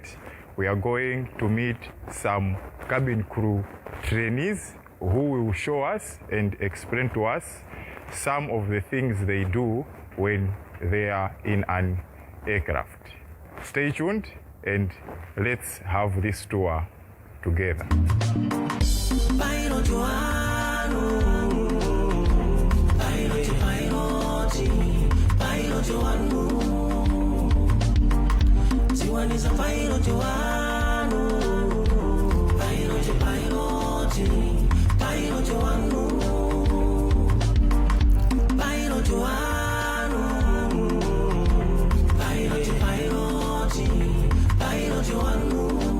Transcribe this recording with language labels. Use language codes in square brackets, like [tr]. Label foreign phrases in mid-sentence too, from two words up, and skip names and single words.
[en] We are going to meet some cabin crew trainees who will show us and explain to us some of the things they do when they are in an aircraft. Stay tuned and let's have this tour together. Pilot Wanu, Pilot Wanu. [ny] Ziwani za Pilot Wanu, Pilot Wanu, Pilot Wanu, Pilot Wanu.